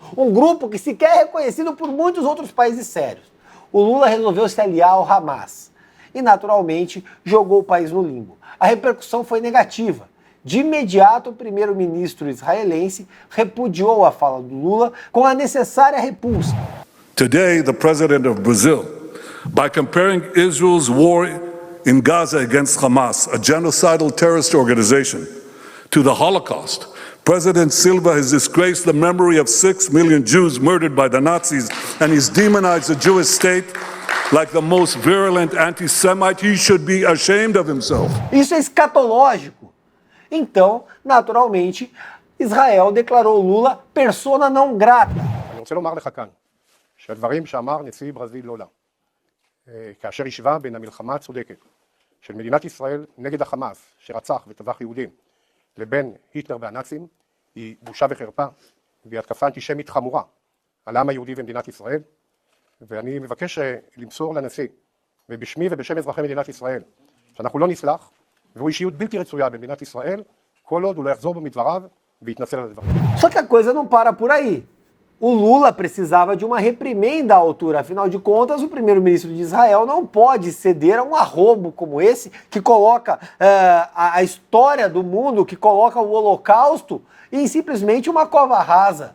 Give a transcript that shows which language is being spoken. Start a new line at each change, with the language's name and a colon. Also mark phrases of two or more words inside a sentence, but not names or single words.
Portuguese: Um grupo que sequer é reconhecido por muitos outros países sérios. O Lula resolveu se aliar ao Hamas e, naturalmente, jogou o país no limbo. A repercussão foi negativa. De imediato, o primeiro-ministro israelense repudiou a fala do Lula com a necessária repulsa.
English: Today, the president of Brazil, by comparing Israel's war in Gaza against Hamas, a genocidal terrorist organization, to the Holocaust, President Silva has disgraced the memory of 6 million Jews murdered by the Nazis, and he's demonized the Jewish state like the most virulent anti-Semite. He should be ashamed of himself.
Portuguese: Isso é escatológico. Então, naturalmente, Israel declarou Lula persona não grata.
Hebrew: אני רוצה לומר לך כאן, שהדברים שאמר נשיא ברזיל לולה, כאשר השווה בין המלחמה הצודקת של מדינת ישראל נגד החמאס, שרצח וטבח יהודים, לבין היטלר והנאצים, היא בושה וחרפה, והיא התקפה אנטישמית חמורה על העם היהודי במדינת ישראל, ואני מבקש למסור לנשיא, ובשמי ובשם אזרחי מדינת ישראל, שאנחנו לא נסלח, והוא אישיות בלתי רצויה במדינת ישראל, כל עוד הוא לא יחזור בו מדבריו ויתנצל על הדברים.
Portuguese: Só que a coisa não para por aí. O Lula precisava de uma reprimenda à altura. Afinal de contas, o primeiro-ministro de Israel não pode ceder a um arrobo como esse, que coloca a história do mundo, que coloca o Holocausto em simplesmente uma cova rasa.